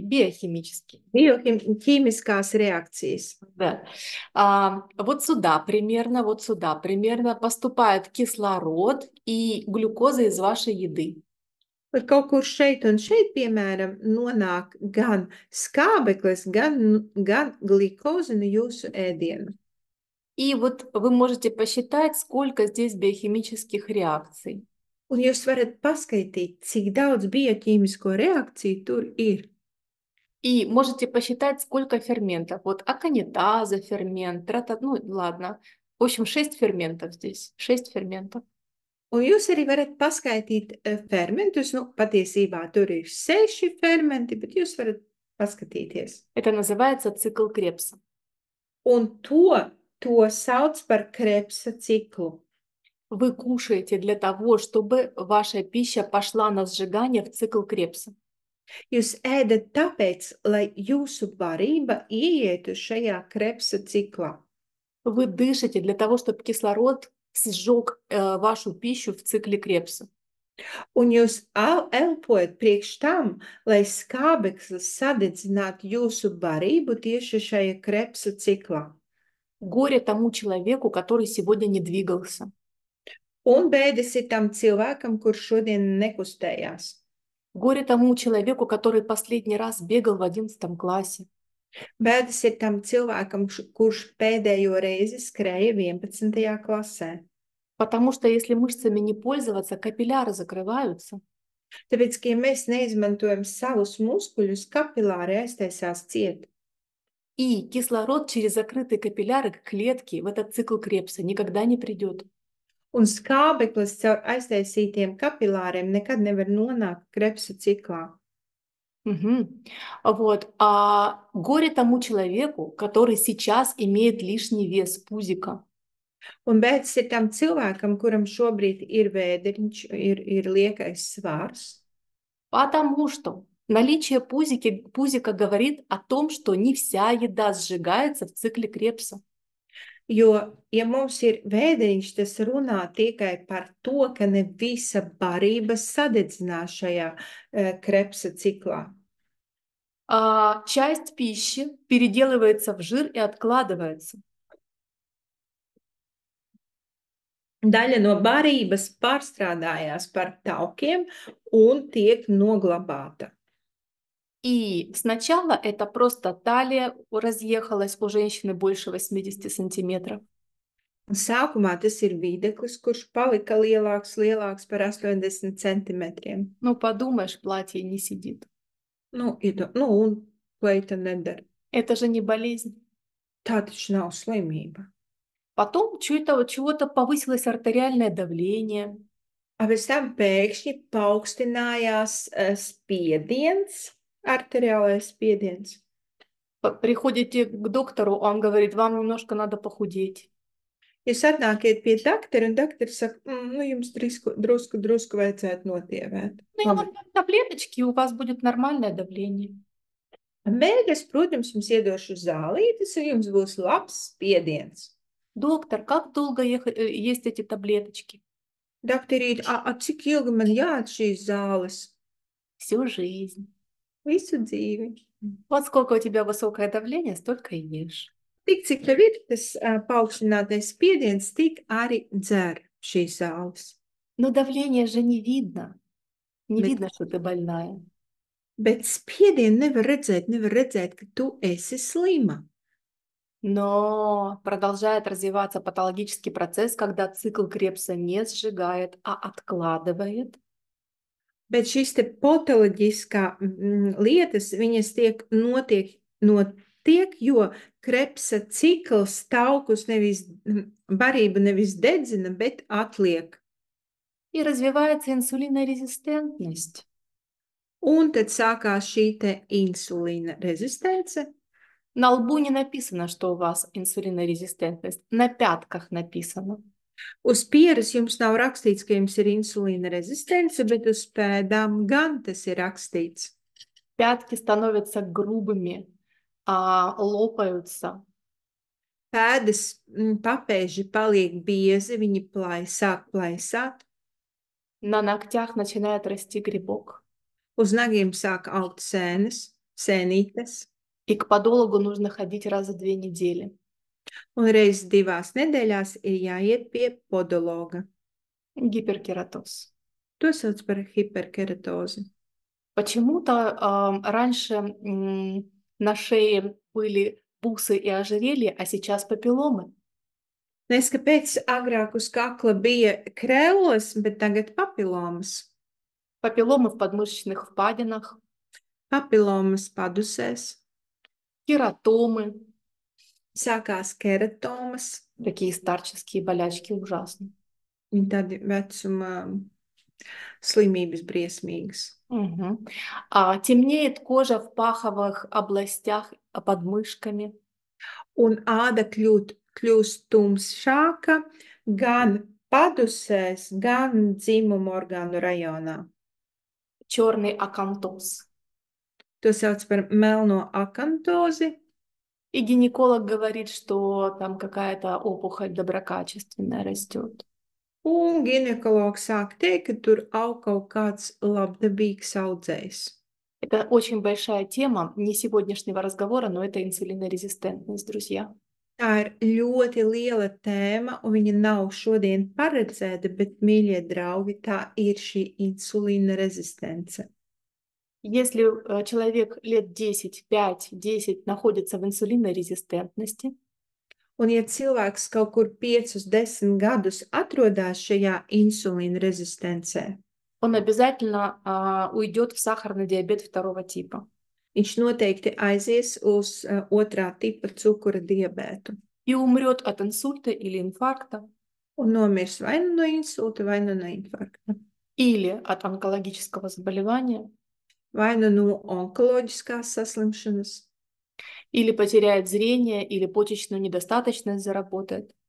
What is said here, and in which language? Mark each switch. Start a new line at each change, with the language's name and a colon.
Russian: Биохимические реакции. Да. Вот сюда примерно поступает кислород и глюкоза из вашей еды.
Latvian: Bet kaut kur šeit un šeit, piemēram, nonāk gan skābeklis, gan glikoze no jūsu ēdienu.
Russian: И вот вы можете посчитать, сколько здесь биохимических реакций.
Latvian: Un jūs varat paskaitīt, cik daudz bioķīmisko reakciju tur ir.
Russian: И можете посчитать, сколько ферментов. Вот аконитаза фермент, ладно. В общем, 6 ферментов здесь. 6 ферментов.
Latvian: Un jūs arī varat paskaitīt fermentus. Patiesībā tur ir 6 fermenti, bet jūs varat paskatīties.
Russian: Это называется цикл Кребса.
Latvian: Un to sauc par Krebsa ciklu.
Russian: Вы кушаете для того, чтобы ваша пища пошла на сжигание в цикл Кребса.
Latvian: Jūs ēdat tāpēc, lai jūsu barība ieietu šajā Krebsa ciklā.
Russian: Вы дышите для того, чтобы кислород сжег вашу пищу в цикле Кребса.
Latvian: Un jūs elpojat priekš tam, lai skābeklis sadedzinātu jūsu barību tieši šajā Krebsa ciklā.
Russian: Горе тому человеку, который сегодня не двигался.
Latvian: Un bēdas ir tam cilvēkam, kurš šodien nekustējās.
Russian: Горе тому человеку, который последний раз бегал в 11 классе.
Latvian: Bēdas ir tam cilvēkam, kurš pēdējo reizi skrēja 11. klasē.
Russian: Потому что если мышцами не пользоваться, капилляры закрываются.
Latvian: Tāpēc, ka ja mēs neizmantojam savus muskuļus, kapilāri aiztaisās ciet.
Russian: И кислород через закрытые капилляры к клетке в этот цикл Кребса никогда не придет.
Latvian: Un skābeklis caur aiztaisītiem kapilāriem nekad nevar nonākt Krebsa ciklā.
Russian: Вот. Горе тому человеку, который сейчас имеет лишний вес пузика.
Latvian: Un bēdas ir tam cilvēkam, kuram šobrīd ir vēderiņš, ir liekais svārs.
Russian: Потому что Наличие пузика говорит о том, что не вся еда сжигается в цикле Крепса.
Latvian: Jo, ja mums ir vēderiņš, tas runā tikai par to, ka ne visa barība sadedzinās šajā Krepsa ciklā.
Russian: Часть пищи переделывается в жир и откладывается.
Latvian: Daļa no barības pārstrādājās par taukiem un tiek noglabāta.
Russian: И сначала это просто талия разъехалась у женщины больше 80 сантиметров.
Latvian: Sākumā tas ir videklis, kurš palika lielāks par 80 centimetriem.
Russian: Ну, подумаешь, платье не сидит.
Latvian: Un pleita nedara.
Russian: Это же не болезнь.
Latvian: Tā taču nav slimība.
Russian: Потом чего-то повысилось артериальное давление.
Latvian: Pēc tam pēkšņi paaugstinājās spiediens, arteriālais spiediens.
Russian: Приходите к доктору, он говорит, вам немножко надо похудеть.
Latvian: Jūs atnākiet pie doktora, un doktors saka, jums drusku vajadzētu notievēt.
Russian: Ну, я вам дам таблеточки, у вас будет нормальное давление.
Latvian: Beigās, protams, jums iedošu zālītes, un jums būs labs spiediens.
Russian: Доктор, как долго есть эти таблеточки?
Latvian: Doktorīt, cik ilgi man jāat šīs zāles?
Russian: Всю жизнь.
Latvian: Visu dzīvi.
Russian: Вот сколько у тебя высокое давление, столько и ешь.
Latvian: Tik, cik tev ir tas paaugstinātais spiediens, tik arī dzer šīs zāles.
Russian: Но давление же не видно. Не
Latvian: Bet-
Russian: видно, что ты больная.
Latvian: Bet spiedienu nevar redzēt, ka tu esi slima.
Russian: Но продолжает развиваться патологический процесс, когда цикл Крепса не сжигает, а откладывает.
Latvian: Bet šīs te patoloģiskā lietas, viņas notiek, jo Krepsa cikls taukus barību nevis dedzina, bet atliek.
Russian: И развивается инсулинорезистентность.
Latvian: Un tad sākās šī te insulīna rezistence.
Russian: На лбу не написано, что у вас инсулинорезистентность. На пятках написано.
Latvian: Uz pieres jums nav rakstīts, ka jums ir insulīna rezistence, bet uz pēdām gan tas ir rakstīts.
Russian: Пятки становятся грубыми, лопаются.
Latvian: Pēdas papēži paliek biezi, viņi sāk plaisāt.
Russian: На ногтях начинает расти грибок.
Latvian: Uz nagiem sāk augt sēnītes.
Russian: И к подологу нужно ходить раза в 2 недели.
Latvian: Un reiz 2 nedēļās ir jāiet pie podologa.
Russian: Гиперкератоз.
Latvian: To sauc par hiperkeratozi.
Russian: Почему-то раньше на шее были бусы и ожерелья, а сейчас папилломы.
Latvian: Nes kāpēc agrāk uz kakla bija krēles, bet tagad papilomas.
Russian: Папилломы в подмышечных впадинах,
Latvian: Papilomas padusēs,
Russian: кератомы.
Latvian: sākās keratomas,
Russian: Такие старческие болячки ужасные.
Latvian: viņi tādi vecuma slimības briesmīgas. Мгм.
Russian: Темнеет кожа в паховых областях под мышками.
Latvian: Un āda kļūst tumšāka gan padusēs, gan dzimumu orgānu rajonā.
Russian: Черный акантоз.
Latvian: To sauc par melno akantozi.
Russian: И гинеколог говорит, что там какая-то опухоль доброкачественная растет.
Latvian: Un ginekologs sāk teikt, ka tur aug kaut kāds labdabīgs audzējs.
Russian: Это очень большая тема не сегодняшнего разговора, но это инсулинорезистентность, друзья.
Latvian: Tā ir ļoti liela tēma, un viņa nav šodien paredzēta, bet, mīļie draugi, tā ir šī insulīna rezistence.
Russian: Если человек лет 10, 5, 10 находится в инсулинорезистентности,
Latvian: Un, ja cilvēks kaut kur 5, 10 gadus atrodas šajā insulīna rezistencē,
Russian: он обязательно уйдет в сахарный диабет 2 типа.
Latvian: viņš noteikti aizies uz 2. tipa cukura diabētu
Russian: И умрет от инсульта или инфаркта,
Latvian: un nomirs vai nu no insulta, vai nu no infarkta,
Russian: или от онкологического заболевания,
Latvian: vai nu no onkoloģiskās saslimšanas,
Russian: или потеряет зрение, или почечную недостаточность заработает.